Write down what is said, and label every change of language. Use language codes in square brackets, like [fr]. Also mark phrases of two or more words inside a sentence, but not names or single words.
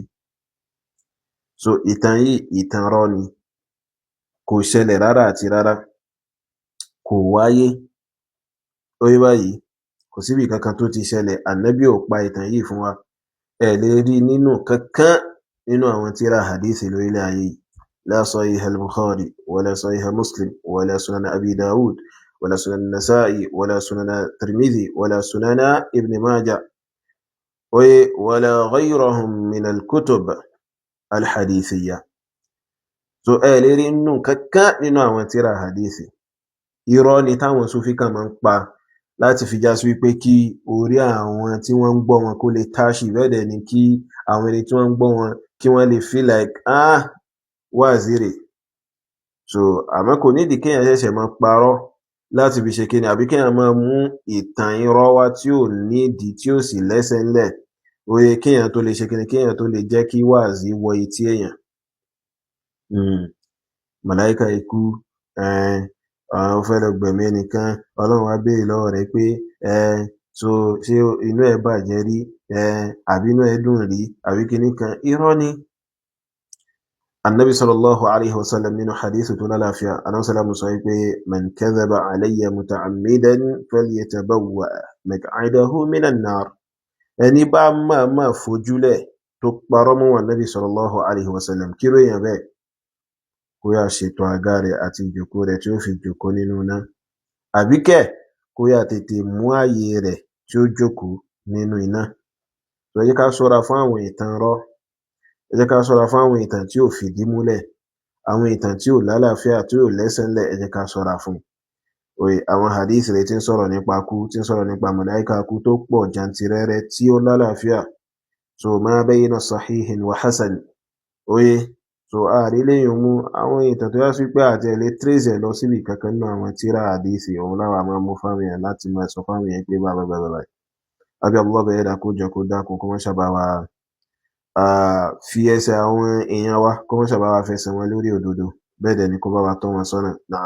[yo] So ìtàn yìí ìtàn rọ́ ni kò ṣẹlẹ̀ rárá àti rárá kò wáyé. Ó yé báyìí kò síbi kankan tó ti ṣẹlẹ̀ Ànábì ò pa ìtàn yìí fún wa ẹ lè rí nínú kankan nínú àwọn tírà hadith lórílẹ̀ ayé [ar] لا صحيح البخاري ولا صحيح مسلم ولا سنن أبي داود ولا سنن النسائي ولا سنن الترمذي ولا سنن ابن ماجه ولا غيرهم من الكتب الحديثية. [yo] So ẹ lè rí nínú kankan nínú àwọn tírà hadith. Irọ́ ni táwọn Sufi kan máa ń pa láti fi já sí wípé kí orí àwọn tí wọ́n ń gbọ́ wọn kó lè táṣì, bẹ́ẹ̀ dẹ̀ ni kí àwọn ẹni tí wọ́n ń gbọ́ wọn kí wọ́n lè [en] feel like [yo] wáàsí rèé. So àmọ́ kò nídìí kéèyàn ṣẹ̀ṣẹ̀ máa parọ́ láti fi ṣe kíni, àbí kéèyàn máa mú ìtàn irọ́ wá tí ò nídìí tí ò sì lẹ́sẹ̀ ńlẹ̀ kéèyàn tó lè ṣe kíni, kéèyàn tó lè jẹ́ kí wáàsí wọ etí èèyàn. Màláíkà ikú ó fẹ́ lọ gbẹ̀mí ẹnìkan, Ọlọ́run wá béèrè lọ́wọ́ rẹ̀ pé so ṣé inú ẹ̀ bàjẹ́ rí àbí inú ẹ̀ dùn rí àbí kíní kan. Irọ́ ni. Annabi [ar] صلى الله عليه وسلم [yo] nínú hadith tó lálàáfíà, [ar] النبي صلى الله [yo] sọ wípé [ar] من كذب علي متعمدا فليتبوأ مقعده من النار. [yo] Ẹni bá máa fojúlẹ̀ tó parọ́ mọ́ Annabi [ar] صلى الله عليه وسلم, [yo] kí ló yàn bẹ́ẹ̀? Kó yá ṣètò àga rẹ̀ àti ìjókòó rẹ̀ tí ó fi jókòó nínú náà. Àbíkẹ́ kó yá tètè mú ààyè rẹ̀ tí ó jókòó nínú iná. Ẹ jẹ́ ká ṣọ́ra fún àwọn ìtàn irọ́. Ẹ jẹ́ ká ṣọ́ra fún àwọn ìtàn tí ò fìdí múlẹ̀. Àwọn ìtàn tí ò lálàáfíà, tí ò lẹ́sẹ̀ ńlẹ̀, ẹ jẹ́ ká ṣọ́ra fún. Àwọn hadith rẹ̀ tí ń sọ̀rọ̀ nípa kú, tí ń sọ̀rọ̀ nípa màláíkà kú tó pọ̀ jantirẹrẹ tí ó lálàáfíà. [ar] So ما بين صحيح وحسن. [yo] So ààrí lẹ́yìn mú àwọn ìtàn tó yá sí pé àti ẹ̀lẹ́ trace ẹ̀ lọ síbi kankan nínú àwọn tírà hadisi òun láwà máa mú fáwọn èèyàn láti máa sọ fáwọn èèyàn pé báyìí. Àbí Allah bẹ̀rẹ̀ dà kó jọ kó dákun kó wọ́n ṣàbá wa fi ẹsẹ̀ àwọn èèyàn wa, kó wọ́n ṣàbá wa fẹsẹ̀ wọn lórí òdodo, bẹ́ẹ̀ dẹ̀ ni kó bá wa tọ́ wọn sọ́nà.